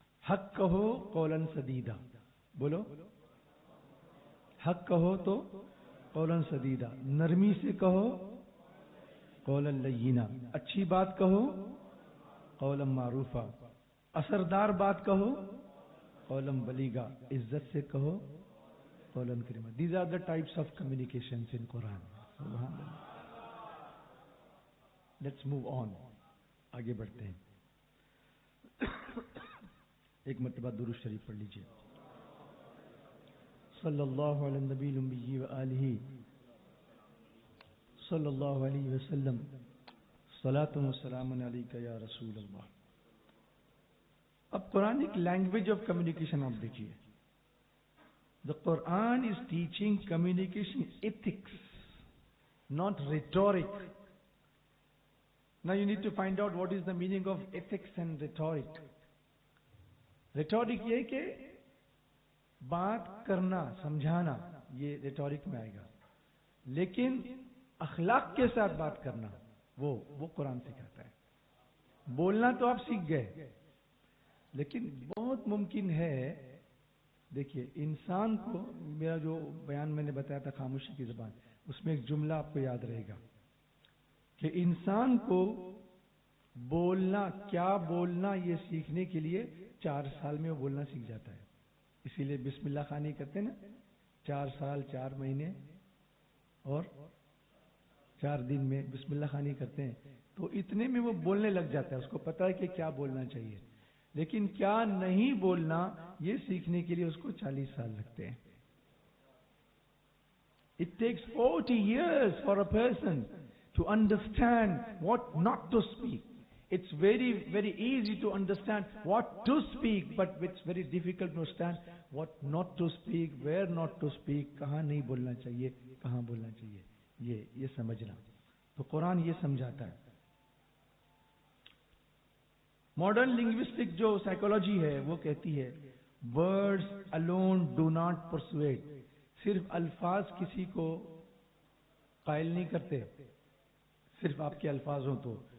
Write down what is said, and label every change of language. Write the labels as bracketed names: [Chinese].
[Urdu] حق کہو قولن سدیدہ، بولو حق کہو تو قولن سدیدہ، نرمی سے کہو قولن لینا، اچھی بات کہو قولن معروفہ، اثردار بات کہو قولن بلیغا، عزت سے کہو قولن کریمہ. [English] These are the types of communications in Quran. [Urdu] سبحان اللہ. [English] Let's move on. [Urdu] آگے بڑھتے ہیں. ایک مرتبہ درود شریف پڑھ لیجیے. [Arabic] صلی اللہ علی النبی الامی وآلہ صلی اللہ علیہ وسلم. صلاۃ و سلام علیک یا رسول اللہ. [Urdu] اب قرآن ایک لینگویج آف کمیونیکیشن آپ دیکھیے. [English] The Quran is teaching communication ethics, not rhetoric. Now you need to find out what is the meaning of ethics and rhetoric. [Urdu] Rhetoric یہ کہ بات کرنا، سمجھانا، یہ ریٹورک میں آئے گا. لیکن اخلاق کے ساتھ بات کرنا وہ قرآن سکھاتا ہے. بولنا تو آپ سیکھ گئے لیکن بہت ممکن ہے، دیکھیے انسان کو، میرا جو بیان میں نے بتایا تھا خاموشی کی زبان، اس میں ایک جملہ آپ کو یاد رہے گا کہ انسان کو بولنا، کیا بولنا، یہ سیکھنے کے لیے 4 سال میں وہ بولنا سیکھ جاتا ہے. اسی لیے بسم اللہ خوانی کرتے ہیں نا، 4 سال 4 مہینے اور 4 دن میں بسم اللہ خوانی کرتے ہیں تو اتنے میں وہ بولنے لگ جاتا ہے. اس کو پتا ہے کہ کیا بولنا چاہیے. لیکن کیا نہیں بولنا یہ سیکھنے کے لیے اس کو 40 سال لگتے ہیں. [English] It takes 40 years for a person to understand what not to speak. It's very, very easy to understand what to speak, but it's very difficult to understand what not to speak, where not to speak, [Urdu] کہاں نہیں بولنا چاہیے, کہاں بولنا چاہیے, یہ سمجھنا. تو قرآن یہ سمجھاتا ہے. ماڈرن لنگوسٹک جو سائیکولوجی ہے وہ کہتی ہے [English] words alone do not persuade. [Urdu] صرف الفاظ کسی کو قائل نہیں کرتے, صرف آپ کے الفاظ ہوں تو.